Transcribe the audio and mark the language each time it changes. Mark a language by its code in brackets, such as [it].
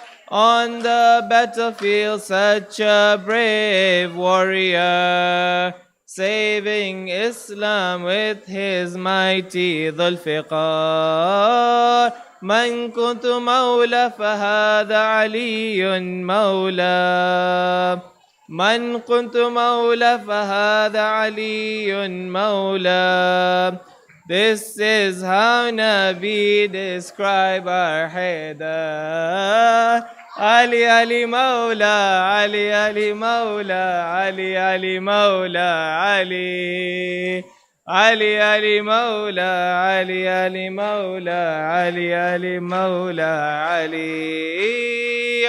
[en] On the battlefield, such a brave warrior, saving Islam with his mighty Dhul-Fiqar. [ar] من كنت مولى فهذا علي مولى. من كنت مولى فهذا علي مولى. [en] This is how Nabi describe our Haidar. Ali, Ali, Mawla, Ali, Ali, Mawla, Ali, Ali, Mawla, Ali. Ali, Ali, Mawla, Ali, Ali, Mawla, Ali, Ali, Mawla, Ali.